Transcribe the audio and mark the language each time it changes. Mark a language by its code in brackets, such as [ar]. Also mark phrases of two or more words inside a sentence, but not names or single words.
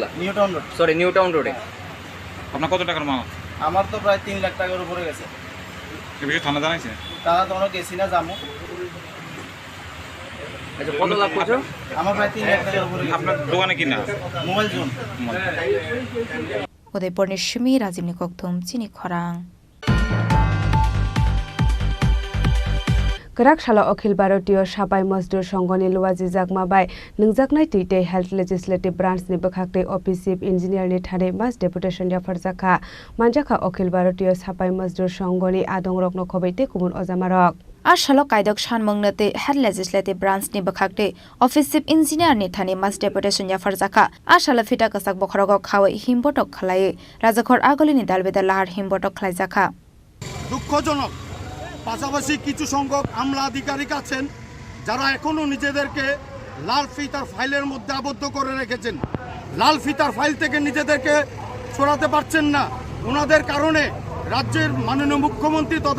[bn] নিউ টাউন রোড। সরি, নিউ টাউন রোডে। আপনার কত টাকার মাল? আমার তো প্রায় 3 লাখ টাকার উপরে গেছে। এ বিষয়ে থানা জানাইছে? তারা তো অনেক গেছি না যাবো। আচ্ছা, কত লাভ করছো? আমার প্রায় 3 লাখ টাকার উপরে। আপনার দোকানে কি না? মোবাইল জোন। [trp] उदयपुर निश्चिमी राजीवनि कक्तुम चिनी खरां। Karakshalo Akhil Bharatiya Sabai Mazdur Sangoni Luwaji Jakmabai Ningjaknai Tuite Health Legislative Branch ni Bakhakte Office [en] Chief Engineer [trp] ni Thane Mas Deputation Jafarjaka Manjaka Akhil Bharatiya Sabai Mazdur Sangoni Adong Rokno Khobaite Kumun Ojamarok Ashalo Kaidok Shanmongnate Health Legislative Branch ni Bakhakte Office [en] Chief Engineer [trp] ni Thane Mas Deputation Jafarjaka Ashalo Fita Kasak Bokhrogo Khawai Himbotok Khalai Rajakhor Agolini Dalbeda Lahar Himbotok Khlaijaka [bn] দুঃখজনক পাশাপাশি কিছু সংখ্যক আমলা আধিকারিক আছেন যারা এখনো নিজেদেরকে লাল ফিতার ফাইলের মধ্যে আবদ্ধ করে রেখেছেন লাল ফিতার ফাইল থেকে নিজেদেরকে সরাতে পারছেন না ওনাদের কারণে রাজ্যের মাননীয় মুখ্যমন্ত্রী তথা